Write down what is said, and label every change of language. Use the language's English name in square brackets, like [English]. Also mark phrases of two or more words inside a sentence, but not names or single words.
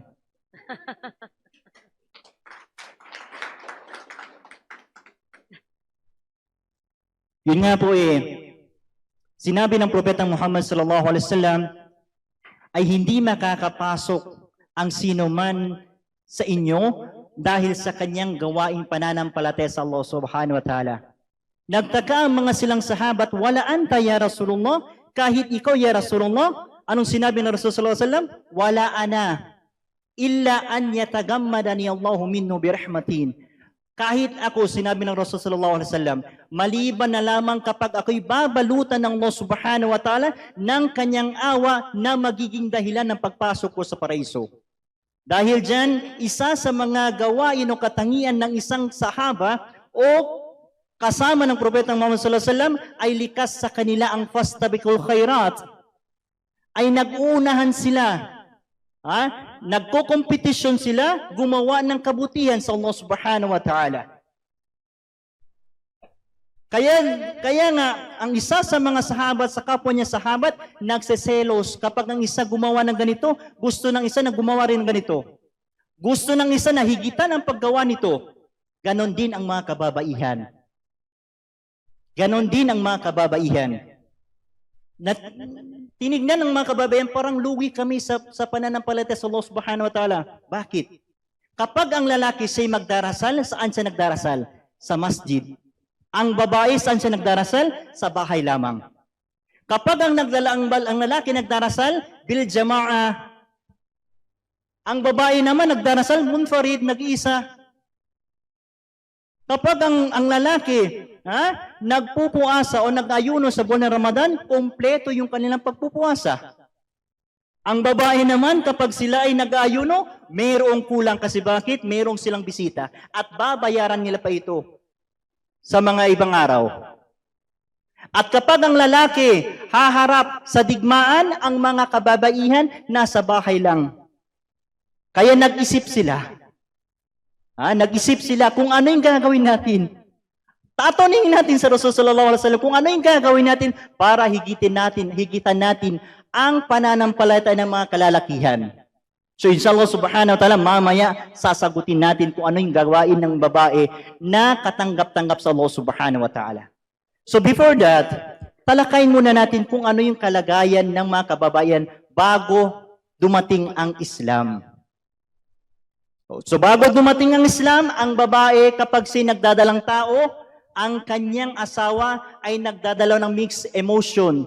[Filipino] Yun nga po sinabi ng Propetang Muhammad [Arabic] صلى الله عليه وسلم [Filipino] ay hindi makakapasok ang sino man sa inyo dahil sa kanyang gawaing pananampalataya sa Allah [Arabic] سبحانه وتعالى. [Filipino] Nagtaka ang mga silang sahabat, [Arabic] ولا أنت يا رسول الله, [Filipino] kahit ikaw [Arabic] يا رسول الله. [Filipino] Anong sinabi ng Rasulullah [Arabic] صلى الله عليه وسلم? ولا أنا، إلا أن يتغمدني الله منه برحمة. [Filipino] Kahit ako, sinabi ng Rasulullah [Arabic] صلى الله عليه وسلم, [Filipino] maliban na lamang kapag ako'y babalutan ng Allah [Arabic] سبحانه وتعالى [Filipino] ng kanyang awa na magiging dahilan ng pagpasok ko sa paraiso. Dahil dyan, isa sa mga gawain o katangian ng isang sahaba o kasama ng Propetang Muhammad [Arabic] صلى الله عليه وسلم [Filipino] ay likas sa kanila ang [Arabic] فاستبقوا الخيرات. [Filipino] Ay nag-uunahan sila. Nagko-kompetisyon sila gumawa ng kabutihan sa Allah [Arabic] سبحانه وتعالى. [Filipino] Kaya nga, ang isa sa mga sahabat, sa kapwa niya sahabat, nagseselos kapag ang isa gumawa ng ganito, gusto ng isa na gumawa rin ng ganito. Gusto ng isa na higitan ang paggawa nito. Ganon din ang mga kababaihan. Ganon din ang mga kababaihan. Tinignan ng mga kababaihan, parang lugi kami sa pananampalataya sa Allah [Arabic] سبحانه وتعالى. [Filipino] Bakit? Kapag ang lalaki siya'y magdarasal, saan siya nagdarasal? Sa masjid. Ang babae, saan siya nagdarasal? Sa bahay lamang. Kapag ang lalaki nagdarasal, [Arabic] بالجماعة. [Filipino] Ang babae naman nagdarasal, munfarid, nag-iisa. Kapag ang lalaki nagpupuasa o nag-ayuno sa buwan ng Ramadan, kompleto yung kanilang pagpupuasa. Ang babae naman, kapag sila ay nag-ayuno, mayroong kulang kasi bakit? Mayroong silang bisita at babayaran nila pa ito sa mga ibang araw. At kapag ang lalaki haharap sa digmaan, ang mga kababaihan nasa bahay lang. Kaya nag-isip sila. Nag-isip sila kung ano yung gagawin natin. Tatanungin natin sa Rasul [Arabic] صلى الله عليه وسلم [Filipino] kung ano yung gagawin natin para higitan natin ang pananampalataya ng mga kalalakihan. So [Arabic] إن شاء الله سبحانه وتعالى, [Filipino] mamaya sasagutin natin kung ano yung gagawin ng babae na katanggap-tanggap sa Allah [Arabic] سبحانه وتعالى. [English] So before that, [Filipino] talakayin muna natin kung ano yung kalagayan ng mga kababaihan bago dumating ang Islam. So bago dumating ang Islam, ang babae kapag nagdadalang tao, ang kanyang asawa ay nagdadala ng [English] mixed emotion.